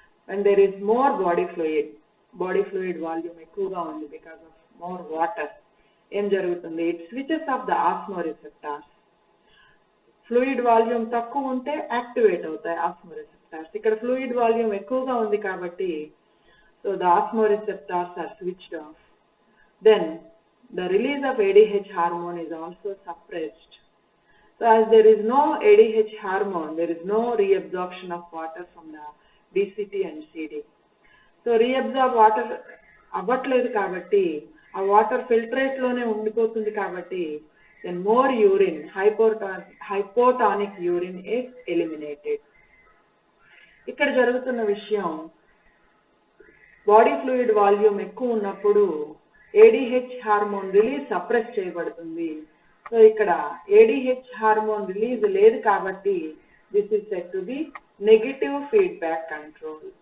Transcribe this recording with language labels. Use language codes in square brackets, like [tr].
[en] when there is more body fluid volume [te] ఎక్కువగా ఉంది [en] because of more water, [te] ఏం జరుగుతుంది? [en] it switches off the osmoreceptors. [te] Fluid volume తక్కువ ఉంటే యాక్టివేట్ అవుతాయి ఆస్మోరిసెప్టార్స్. ఇక్కడ [en] fluid volume [te] ఎక్కువగా ఉంది కాబట్టి [en] So the osmoreceptors are switched off. Then the release of ADH hormone is also suppressed. So as there is no ADH hormone, there is no reabsorption of water from the DCT and CD. So reabsorb water [te] అవ్వట్లేదు కాబట్టి ఆ water filtrate లోనే ఉండిపోతుంది కాబట్టి [en] then more urine, hypotonic urine is eliminated. [te] ఇక్కడ జరుగుతున్న విషయం, body fluid volume ఎక్కువ ఉన్నప్పుడు ADH హార్మోన్ రిలీజ్ సప్రెస్ చేయబడుతుంది. [en] so [te] ఇక్కడ [en] ADH hormone release [te] లేదు కాబట్టి [en] this is said to be negative feedback control.